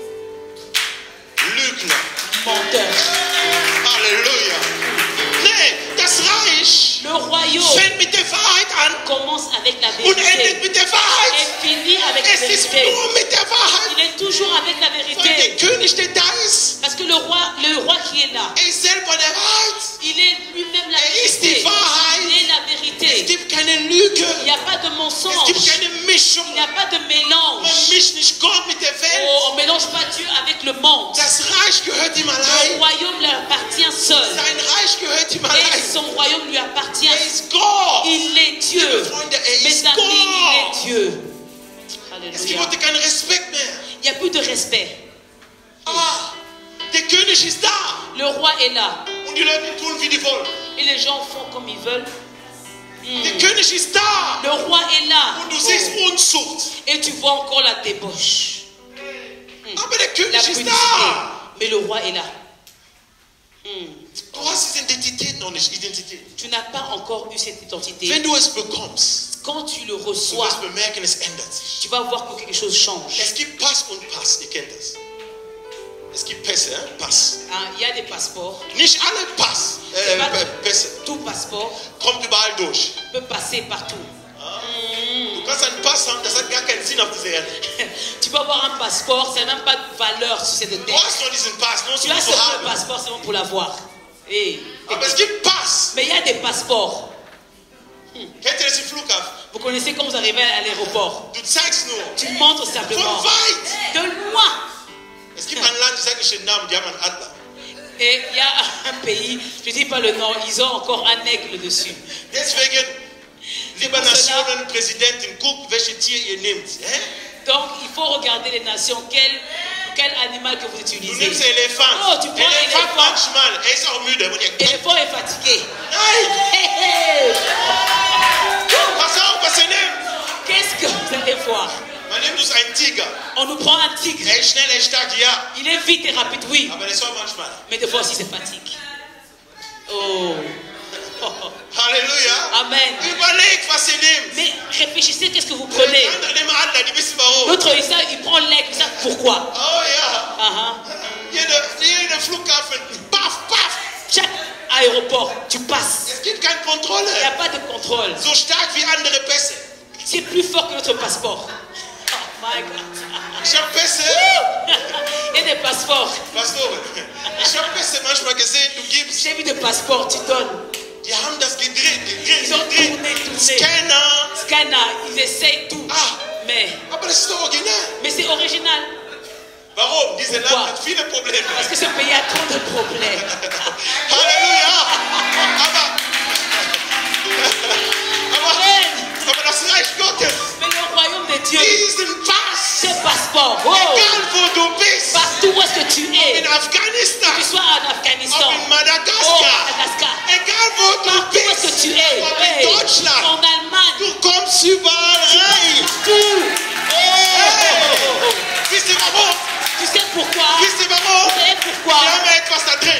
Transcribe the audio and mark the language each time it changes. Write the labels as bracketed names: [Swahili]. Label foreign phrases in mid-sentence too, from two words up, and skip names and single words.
[German] Lügner. [French] Menteur. [German] Halleluja. Nee, das Reich [French] Le royaume [German] fängt mit der Wahrheit an [French] commence avec la [German] und endet [French] vérité [German] mit der Wahrheit. [French] et finit avec la [German] Es ist [French] vérité. [German] nur mit der Wahrheit. [French] Il est toujours avec la [German] Weil [French] vérité. [German] der König, der da ist, [French] Parce que le roi qui est là, [German] er ist selber der Wahrheit. [French] il est lui-même la [German] Er ist die [French] vérité. [German] Wahrheit. [French] Il est la [German] Es [French] vérité. [German] gibt keine Lüge. [French] Il n'y a pas de [German] Es [French] mensonge. [German] gibt keine Mischung. [French] Il n'y a pas de mélange. [German] Man mischt nicht Gott mit der Welt. [French] Oh, on ne mélange pas Dieu avec le monde. [German] Das Reich gehört ihm [French] Le [German] allein. [French] royaume leur appartient seul. [German] Sein Reich gehört ihm [French] Et [German] allein. [French] son royaume lui appartient. [German] Er ist Gott. [French] Il est Dieu. [German] Freunde, er [French] Mes [German] ist [French] amis, il est [German] Gott. [French] Dieu. [German] Es gibt [French] Alléluia. [German] heute keinen Respekt mehr. [French] Il n'y a plus de respect. [German] Ah, der König ist da. [French] Le roi est là. [German] Und die Leute tun, wie die wollen. [French] Et les gens font comme ils veulent. [German] Der König ist da. [French] Le roi est là. [German] Und du siehst Oh. Unzucht. [French] Et tu vois encore la débauche. [German] Aber der [French] La [German] König ist [French] punicité. [German] da. [French] Mais le roi est là. [German] Du hast diese Identität noch nicht. Identität. [French] Tu n'as pas encore eu cette identité. [German] Wenn du es bekommst, [French] Quand tu le [German] du [French] reçois, [German] wirst bemerken, es ändert sich. [French] tu vas voir que quelque chose change. [German] Es gibt Pass und Pass. Ihr kennt das. Es gibt Pässe, Pass. [French] Hein, il y a des passeports. [German] Nicht alle Pass, Pässe. [French] Tout passeport [German] Kommt überall durch. [French] peut passer partout. [German] Du kannst einen Pass haben, das hat gar keinen Sinn auf dieser Erde. [French] Tu peux avoir un passeport, ça n'a même pas de valeur sur cette [German] Du [French] terre. [German] hast nur diesen Pass, nur [French] Tu [German] um [French] as [German] zu [French] seulement le [German] haben. [French] passeport seulement pour l'avoir. Hey. [German] Aber es gibt Pass. [French] Mais il y a des passeports. [German] Kennt ihr das im Flughafen? [French] Vous connaissez quand vous arrivez à l'aéroport. [German] Du zeigst nur. [French] Tu montres simplement. [German] Von weit. [French] De loin. [German] Es gibt ein Land, ich sage nicht den Namen, die haben einen Adler. [French] Et il y a un pays, je ne dis pas le nom, ils ont encore un aigle dessus. [German] Deswegen, liebe Nationen, Präsidentin, guckt, welche Tier ihr nehmt. [French] Donc il faut regarder les nations, quel animal que vous [German] Du [French] utilisez. [German] nimmst Elefant. [French] Oh, tu prends [German] Elefant [French] l'éléphant. [German] manchmal, er ist auch müde. [French] L'éléphant est fatigué. [German] Nein, Hey, hey. pass auf, was ihr nehmt. [French] Qu'est-ce que vous allez voir? [German] Man nimmt uns einen Tiger. [French] On nous prend un tigre. [German] Er ist schnell, er ist stark, ja. [French] Il est vite et rapide, oui. [German] Aber das war manchmal. [French] Mais des fois aussi c'est fatigue. Oh. [German] Halleluja. Amen. Überleg, was ihr nehmt. [French] Mais réfléchissez, qu'est-ce que vous prenez? [German] Andere nehmen Adler, die wissen warum. [French] L'autre, il prend l'aigle, ils savent pourquoi. [German] Oh ja. Ah, Jeder Flughafen, paf, paf. [French] Chaque aéroport, tu passes. [German] Es gibt keine [French] Il n'y a [German] Kontrolle. [French] pas de contrôle. [German] So stark wie andere Pässe. [French] C'est plus fort que notre passeport. [English] Oh my God. [German] Ich habe Pässe. [French] Il y a des passeports. [German] Pastor, ich habe Pässe manchmal gesehen, du gibst. [French] J'ai vu des passeports, tu donnes. [German] Die haben das gedreht. [French] Ils ont tourné. [German] Scanner. [French] Scanner, ils essayent tout. Ah, Mais [German] aber das ist doch original. [French] c'est original. [German] Warum? Diese [French] Pourquoi? [German] Land hat viele Probleme. [French] Parce que ce pays a trop de problèmes. [German] Halleluja. Aber das Reich Gottes, [French] Mais le royaume de Dieu, [German] diesen Pass, [French] ce passeport, oh, [German] egal Egal wo du bist. [French] Partout où est-ce que tu es, [German] In Afghanistan. [French] que tu sois en [German] Ob [French] Afghanistan, [German] in [French] au [German] Madagaskar. [French] Madagascar, [German] Egal wo du [French] partout où est-ce [German] bist. [French] que tu es, [German] Ob in hey, Deutschland. [French] en Allemagne, [German] Du kommst überall rein. [French] partout. [German] Hey. Wisst ihr warum? [French] Tu sais pourquoi? [German] Wisst ihr warum? [French] Vous savez pourquoi? [German] Wir haben etwas da drin.